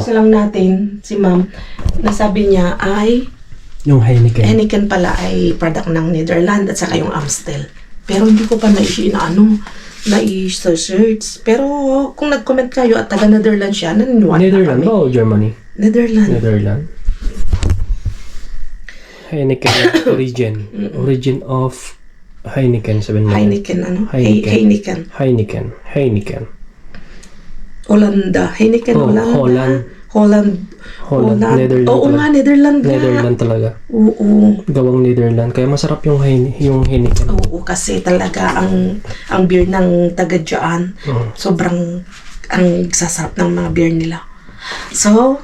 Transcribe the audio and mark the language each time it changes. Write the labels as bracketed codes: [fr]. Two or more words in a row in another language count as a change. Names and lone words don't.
[tl] tapos na lang natin, si ma'am, nasabi niya ay, Yung Heineken. Heineken pala ay product ng Netherlands at saka yung Amstel. Pero hindi ko pa na-search. Pero kung nag-comment kayo at taga Netherlands siya, naniniwala Netherlands kami. ba o Germany? Netherlands. [en] Netherlands. Heineken origin of Heineken 7 [tl] Heineken, ano? Heineken. Heineken. Heineken. Holanda. Heineken, Holanda. Holland. Netherlands. Oo nga, Netherlands nga. Netherlands talaga. Oo. Gawang Netherlands. Kaya masarap yung Heineken. Oo, kasi talaga ang beer ng taga dyan, sobrang ang sasarap ng mga beer nila. So,